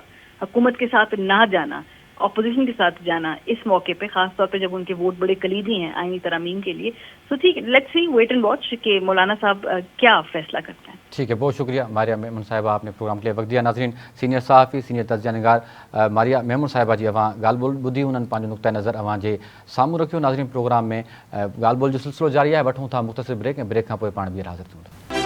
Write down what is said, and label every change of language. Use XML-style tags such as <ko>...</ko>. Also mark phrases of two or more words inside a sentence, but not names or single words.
<ur>حکومت کے ساتھ نہ جانا، اپوزیشن کے ساتھ جانا اس موقع پہ، خاص طور پہ جب ان کے ووٹ بڑے کلیدی ہیں آئینی ترامیم کے لیے. سو ٹھیک ہے،</ur> <en>let's see, wait and watch</en> <ur>کہ مولانا صاحب کیا فیصلہ کرتے ہیں. ٹھیک ہے، بہت شکریہ ماریہ میمون صاحبہ، آپ نے پروگرام کے لیے وقت دیا.</ur> <sd>ناظرین، سینئر صحافی، سینئر تجزیہ نگار ماریہ میمون صاحبہ جی اواں ڳالھ ٻول ٻدھی، انہनि पंहिंजो नुक़्ता नज़र अवां जे साम्हूं रखियो. नाज़रीन، प्रोग्राम में ॻाल्हि ॿोल जो सिलसिलो जारी आहे. वठूं था मुख़्तसिर ब्रेक ऐं ब्रेक खां पोइ पाण ॿीहर हाज़िर थियूं.</sd>